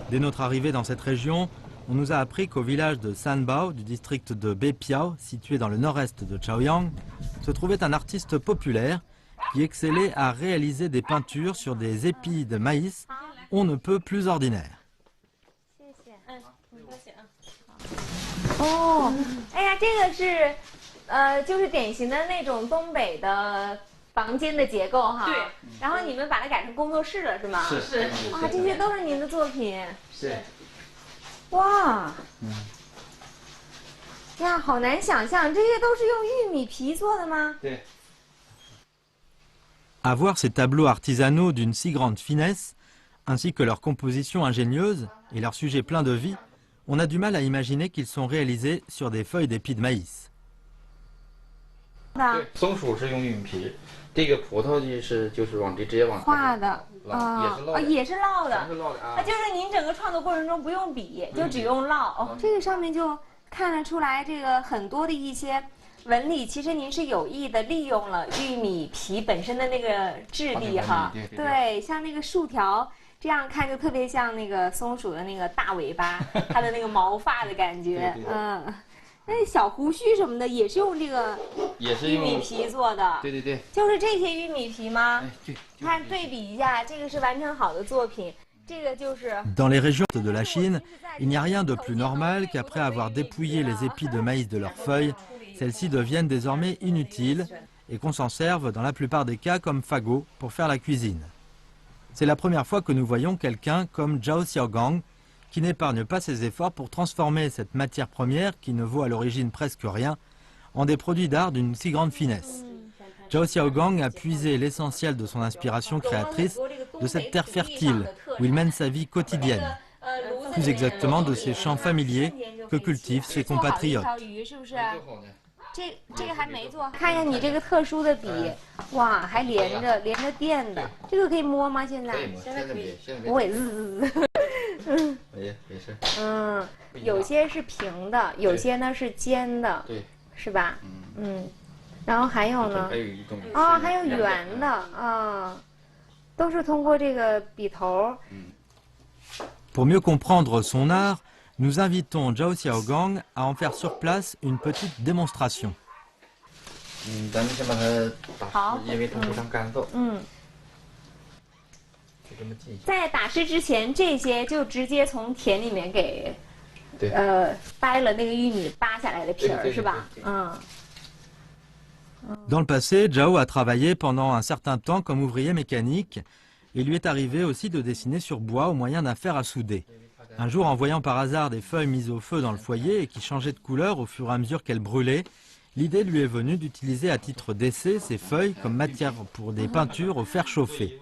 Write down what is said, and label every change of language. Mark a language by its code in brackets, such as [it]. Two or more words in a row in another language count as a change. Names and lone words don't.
[fr] Dès notre arrivée dans cette région, on nous a appris qu'au village de Sanbao, du district de Beipiao, situé dans le nord-est de Chaoyang, se trouvait un artiste populaire qui excellait à réaliser des peintures sur des épis de maïs on ne peut plus ordinaires. [zh] 哦，哎呀，这个是，就是典型的那种东北的房间的结构哈。对。然后你们把它改成工作室了是吗？是。哇，这些都是您的作品。是。哇。呀，好难想象，这些都是用玉米皮做的吗？对。 [fr] À voir ces tableaux artisanaux d'une si grande finesse, ainsi que leur composition ingénieuse et leur sujet plein de vie, on a du mal à imaginer qu'ils sont réalisés sur des feuilles d'épis de maïs. [zh] 对，松鼠是用玉米皮，这个葡萄就是往直接往画的啊，也是烙的，是烙的啊。就是您整个创作过程中不用笔，就只用烙。哦，这个上面就看得出来，这个很多的一些纹理，其实您是有意的利用了玉米皮本身的那个质地哈。对，像那个竖条。这样看就特别像那个松鼠的那个大尾巴，它的那个毛发的感觉。嗯，那小胡须什么的也是用这个玉米皮做的。对对对，就是这些玉米皮吗？对。看对比一下，这个是完成好的作品，这个就是。 [fr] Dans les régions de la Chine, il n'y a rien de plus normal qu'après avoir dépouillé les épis de maïs de leurs feuilles, celles-ci deviennent désormais inutiles et qu'on s'en serve dans la plupart des cas comme fagots pour faire la cuisine. C'est la première fois que nous voyons quelqu'un comme Zhao Xiaogang qui n'épargne pas ses efforts pour transformer cette matière première, qui ne vaut à l'origine presque rien, en des produits d'art d'une si grande finesse. Zhao Xiaogang a puisé l'essentiel de son inspiration créatrice de cette terre fertile où il mène sa vie quotidienne, plus exactement de ces champs familiers que cultivent ses compatriotes. [zh] 这个还没做，看一下你这个特殊的笔，哇，还连着电的，这个可以摸吗？现在？可以摸，现在可以。我也没事。嗯，有些是平的，有些呢是尖的，对，是吧？嗯，然后还有呢？还有一种啊，还有圆的啊，都是通过这个笔头。 [fr] Pour mieux comprendre son art, nous invitons Zhao Xiaogang à en faire sur place une petite démonstration. [zh] 咱们先把它打湿，因为它非常干燥。就这么进。在打湿之前，这些就直接从田里面给，掰了那个玉米扒下来的皮儿，是吧？ [fr] Dans le passé, Zhao a travaillé pendant un certain temps comme ouvrier mécanique et lui est arrivé aussi de dessiner sur bois au moyen d'un fer à souder. Un jour, en voyant par hasard des feuilles mises au feu dans le foyer et qui changeaient de couleur au fur et à mesure qu'elles brûlaient, l'idée lui est venue d'utiliser à titre d'essai ces feuilles comme matière pour des peintures au fer chauffé.